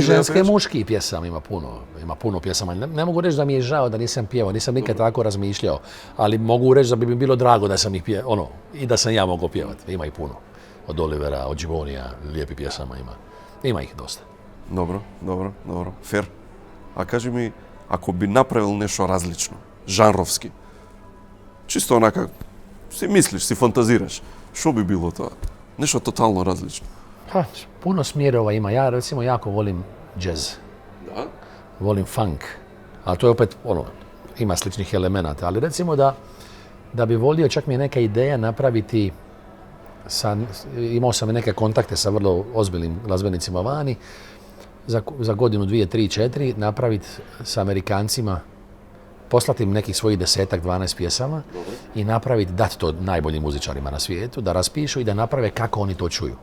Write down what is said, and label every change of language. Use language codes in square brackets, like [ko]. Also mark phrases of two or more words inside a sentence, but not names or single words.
[hr] ženske muški pjesama ima puno pjesama. Ne mogu reći da mi je žao da nisam pjevao, nisam nikad tako razmišljao, ali mogu reći da bi mi bilo drago da sam ih pjevao, i da sam ja mogao pjevati. Ima ih puno. Od Olivera, od Gibonija, lijepi pjesama ima. Ima ih dosta. Dobro. [mk] Фер. А кажи ми, ако би направил нешто различно, жанровски, чисто онака, си мислиш, си фантазираш, што би било тоа? Нешто тотално различно. [hr] Pa, puno smjerova ima. Ja recimo jako volim jazz. Da? Volim funk. Ali to je opet, ima sličnih elemenata. Ali recimo da bi volio, čak mi je neka ideja napraviti, imao sam neke kontakte sa vrlo ozbiljnim glazbenicima vani, za godinu, 2, 3, 4, napraviti sa Amerikancima, poslati im nekih svojih 10, 12 pjesama i napraviti, dati to najboljim muzičarima na svijetu, da raspišu i da naprave kako oni to čuju.